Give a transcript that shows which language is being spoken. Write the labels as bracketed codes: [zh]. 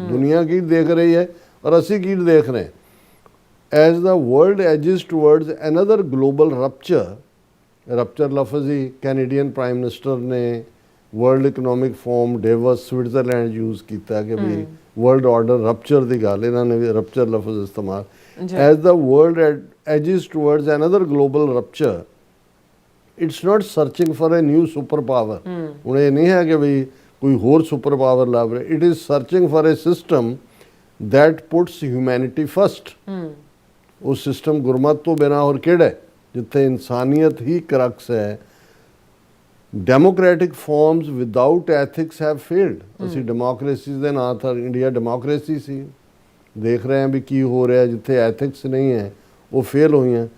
[pa] ਦੁਨੀਆ ਕੀ ਦੇਖ ਰਹੀ ਹੈ ਔਰ ਅਸੀਂ ਕੀ ਦੇਖ ਰਹੇ ਹਾਂ। [en] as the world edges towards another global rupture [pa] ਲਫ਼ਜ਼ ਹੀ ਕੈਨੇਡੀਅਨ ਪ੍ਰਾਈਮ ਮਿਨਿਸਟਰ ਨੇ world economic form ਡੇਵਸ Switzerland use ਕੀਤਾ ਕਿ ਵੀ ਵਰਲਡ ਆਰਡਰ ਰਪਚਰ ਦੀ ਗੱਲ, ਇਹਨਾਂ ਨੇ ਵੀ ਰਪਚਰ ਲਫ਼ਜ਼ ਇਸਤੇਮਾਲ। [en] As the world edges towards another global rupture, it's not searching for a new superpower. [pa] ਹੁਣ ਇਹ ਨਹੀਂ ਹੈ ਕਿ ਵੀ ਕੋਈ ਹੋਰ ਸੁਪਰ ਪਾਵਰ ਲੱਭ ਰਿਹਾ। [en] It is searching for a system that puts humanity first. [pa] ਉਹ ਸਿਸਟਮ ਗੁਰਮਤ ਤੋਂ ਬਿਨਾਂ ਹੋਰ ਕਿਹੜਾ ਹੈ ਜਿੱਥੇ ਇਨਸਾਨੀਅਤ ਹੀ ਕਰਕਸ ਹੈ। [en] Democratic forms without ethics have failed. [pa] ਅਸੀਂ ਡੈਮੋਕ੍ਰੇਸੀਜ਼ ਦੇ ਨਾਂ ਤਾਂ ਇੰਡੀਆ ਡੈਮੋਕ੍ਰੇਸੀ ਸੀ, ਦੇਖ ਰਹੇ ਹਾਂ ਵੀ ਕੀ ਹੋ ਰਿਹਾ ਜਿੱਥੇ ਐਥਿਕਸ ਨਹੀਂ ਹੈ ਉਹ ਫੇਲ ਹੋਈਆਂ।